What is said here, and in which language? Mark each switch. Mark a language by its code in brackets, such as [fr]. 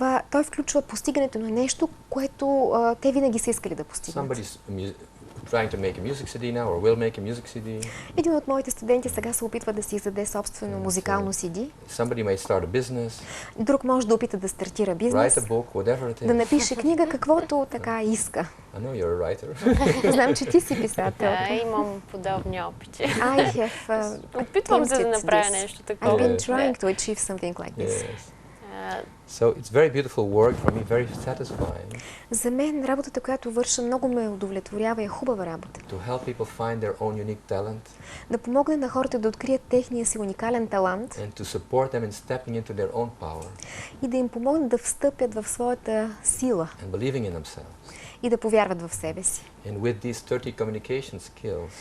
[bg] Той включва постигането на нещо, което те винаги са искали да постигнат. [en] Trying to make a music CD now, or will make a music CD. [bg] Един от моите студенти сега се опитва да си издаде собствено музикално CD. [en] Somebody may start a business. [bg] Друг може да опита да стартира бизнес. [en] Write a book, whatever it is. [bg] Да напише книга, каквото така иска. [en] I know you're a writer. [bg] Знам, че ти си писател. Да, имам подобни опити. Опитвам се да направя нещо такова. [en] I've been trying to achieve something like this. Yes. So it's very beautiful work for me, very satisfying. [bg] За мен работата, която върша, много ме удовлетворява и е хубава работа. [en] To help people find their own unique talent. [bg] Да помогне на хората да открият техния си уникален талант. [en] And to support them in stepping into their own power. [bg] И да им помогне да встъпят в своята сила. [en] And believing in themselves. [bg] И да повярват в себе си. [en] And with these 30 communication skills,